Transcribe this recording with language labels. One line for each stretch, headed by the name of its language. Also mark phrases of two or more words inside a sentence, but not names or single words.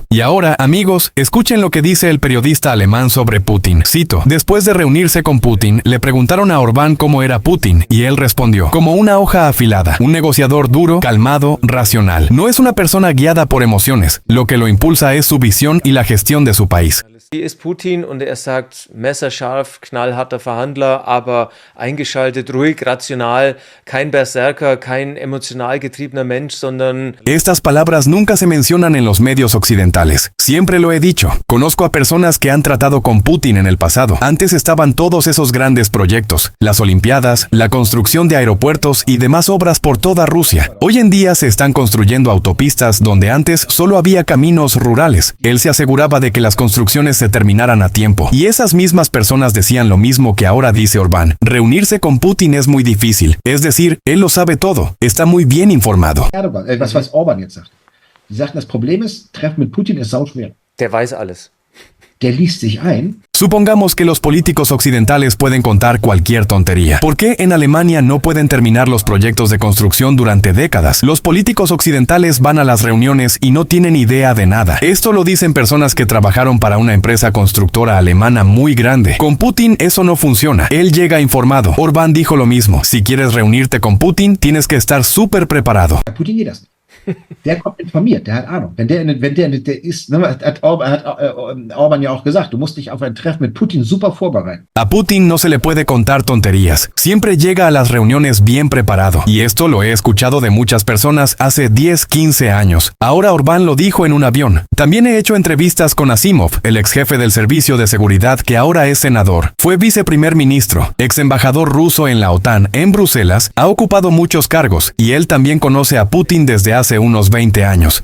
Spanish: Y ahora, amigos, escuchen lo que dice el periodista alemán sobre Putin. Cito, después de reunirse con Putin, le preguntaron a Orbán cómo era Putin, y él respondió, como una hoja afilada, un negociador duro, calmado, racional. No es una persona guiada por emociones. Lo que lo impulsa es su visión y la gestión de su país.
German: Hier ist Putin und sagt, messerscharf, knallharter Verhandler, aber eingeschaltet, ruhig, rational, kein Berserker, kein emotional getriebener Mensch, sondern...
Spanish: Estas palabras nunca se mencionan en los medios occidentales. Siempre lo he dicho. Conozco a personas que han tratado con Putin en el pasado. Antes estaban todos esos grandes proyectos, las Olimpiadas, la construcción de aeropuertos y demás obras por toda Rusia. Hoy en día se están construyendo autopistas donde antes solo había caminos rurales. Él se aseguraba de que las construcciones se terminaran a tiempo. Y esas mismas personas decían lo mismo que ahora dice Orbán. Reunirse con Putin es muy difícil. Es decir, él lo sabe todo. Está muy bien informado.
German: Was Orbán jetzt sagt. Sie sagten, das Problem ist, Treffen mit Putin ist sauschwer. Der weiß alles. Der liest sich ein.
Spanish: Supongamos que los políticos occidentales pueden contar cualquier tontería. ¿Por qué en Alemania no pueden terminar los proyectos de construcción durante décadas? Los políticos occidentales van a las reuniones y no tienen idea de nada. Esto lo dicen personas que trabajaron para una empresa constructora alemana muy grande. Con Putin eso no funciona. Él llega informado. Orbán dijo lo mismo. Si quieres reunirte con Putin, tienes que estar súper preparado.
German: Putin geht das nicht. Der kommt informiert, der hat Ahnung. Wenn der ist, hat Orbán ja auch gesagt, du musst dich auf ein Treffen mit Putin super vorbereiten.
Spanish: A Putin no se le puede contar tonterías. Siempre llega a las reuniones bien preparado. Y esto lo he escuchado de muchas personas hace 10, 15 años. Ahora Orbán lo dijo en un avión. También he hecho entrevistas con Asimov, el ex jefe del Servicio de Seguridad que ahora es senador. Fue viceprimer ministro, ex embajador ruso en la OTAN en Bruselas, ha ocupado muchos cargos y él también conoce a Putin desde hace unos 20 años.